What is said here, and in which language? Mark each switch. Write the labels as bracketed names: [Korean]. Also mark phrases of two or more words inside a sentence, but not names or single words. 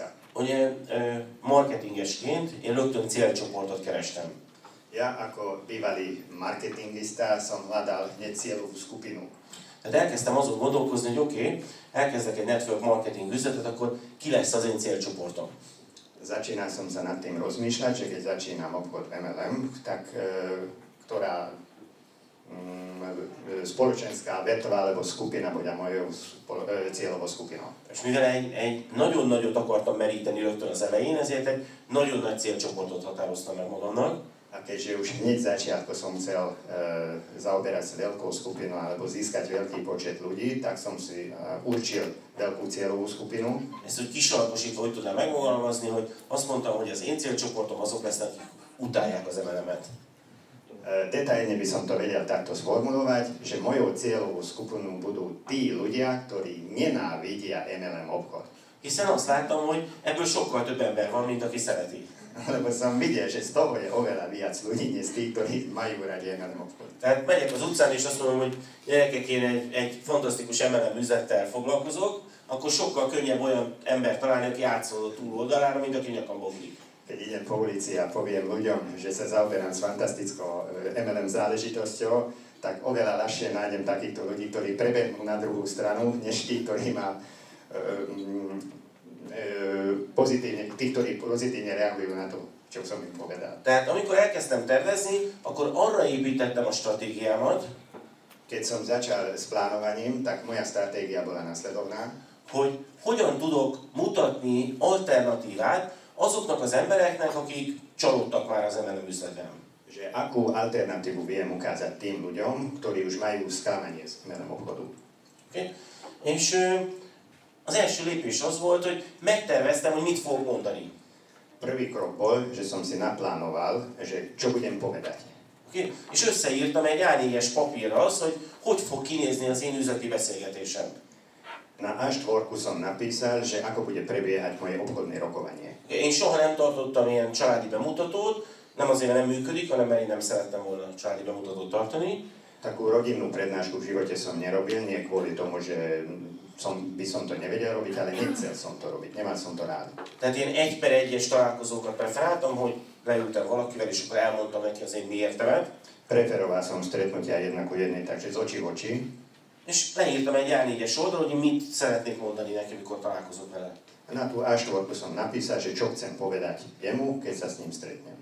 [Hungarian] Ugye marketingesként én rögtön célcsoportot kerestem. [Slovak] Ja ako bývalý marketingista som hľadal hneď cieľovú skupinu. [Hungarian] Tehát elkezdtem azon gondolkozni, hogy oké, elkezdek egy [English] network marketing [Hungarian] üzletet, akkor ki lesz az én célcsoportom? [Slovak] Začínal som sa nad tým rozmýšľať, že keď začínam obchod MLM, tak ktorá spoločenská vetva alebo skupina bude mojou cieľovou skupinou. [Hungarian] És mivel egy nagyon nagyot akartam meríteni rögtön az elején, ezért egy nagyon nagy célcsoportot határoztam meg magamnak. [Slovak] A keďže už hneď začiatku som chcel zaoberať sa veľkou skupinou alebo získať veľký počet ľudí, tak som si určil veľkú cieľovú skupinu. [Hungarian] Ezt úgy kisalkosítva, hogy tudnám megfogalmazni, hogy azt mondtam, hogy az én célcsoportom azok lesznek, akik utálják az MLM-et. [Slovak] Detailne by som to vedel takto sformulovať, že mojou cieľovou skupinou budú tí ľudia, ktorí nenávidia MLM obchod. [Hungarian] Hiszen azt láttam, hogy ebből sokkal több ember van, mint aki szereti. [Slovak] Lebo som videl, že z toho je oveľa viac ľudí, než tí, ktorí majú radi MLM obchod. [Hungarian] Tehát megyek az utcán és azt mondom, hogy gyerekek, én egy fantasztikus MLM üzlettel foglalkozok, akkor sokkal könnyebb olyan ember találni, aki átszól a túloldalára, mint aki nyakamba ugrik. [Slovak] Keď idem po ulici a poviem ľuďom, že sa zaoberám s fantastickou MLM záležitosťou, tak oveľa ľahšie nájdem takýchto ľudí, ktorí prebehnú na druhú stranu, než tí, ktorí ma pozitívne reagujú na to, čo som im povedal. [Hungarian] Tehát amikor elkezdtem tervezni, akkor arra építettem a stratégiámat, [Slovak] keď som začal s plánovaním, tak moja stratégia bola nasledovná, [Hungarian] hogy hogyan tudok mutatni alternatívát azoknak az embereknek, akik csalódtak már az MLM üzletben. [Slovak] Že akú alternatívu viem ukázať tým ľuďom, ktorí už majú sklamanie z MLM obchodu. [English] Okay? [Hungarian] És az első lépés az volt, hogy megterveztem, hogy mit fogok mondani. [Slovak] Prvý krok bol, že som si naplánoval, že čo budem povedať. [English] Okay? [Hungarian] És összeírtam egy A4-es papírra azt, hogy fog kinézni az én üzleti beszélgetésem. [Slovak] Na A4 som napísal, že ako bude prebiehať moje obchodné rokovanie. [Hungarian] Én soha nem tartottam ilyen családi bemutatót, nem azért, mert nem működik, hanem mert én nem szerettem volna családi bemutatót tartani. [Slovak] Takú rodinnú prednášku v živote som nerobil, nie kvôli tomu, že by som to nevedel robiť, ale nechcel som to robiť, nemal som to rád. [Hungarian] Tehát én 1/1-es találkozókat preferáltam, hogy leültem valakivel, és akkor elmondtam neki az én miértemet. [Slovak] Preferoval som stretnutia jednak u jednej, takže z očí v oči. [Hungarian] És leírtam egy A4-es oldalra, hogy mit szeretnék mondani neki, amikor találkozok vele. [Slovak] Na tú A4 som napísal, že čo chcem povedať jemu, keď sa s ním stretnem.